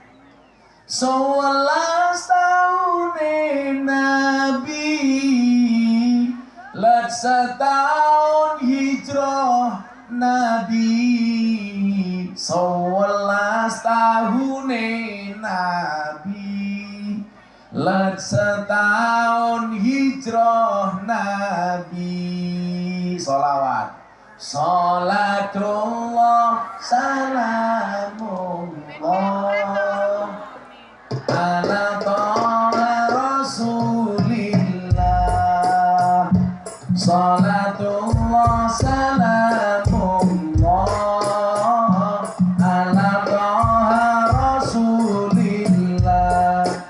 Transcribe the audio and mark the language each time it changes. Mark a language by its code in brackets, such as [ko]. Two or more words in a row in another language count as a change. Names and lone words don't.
[id] 11 tahun Nabi, let setahun hijrah Nabi. 11 tahun Nabi, let setahun hijrah Nabi. Sholawat. [ar] صلاة الله سلام الله على طه رسول الله. صلاة الله سلام الله على طه رسول الله.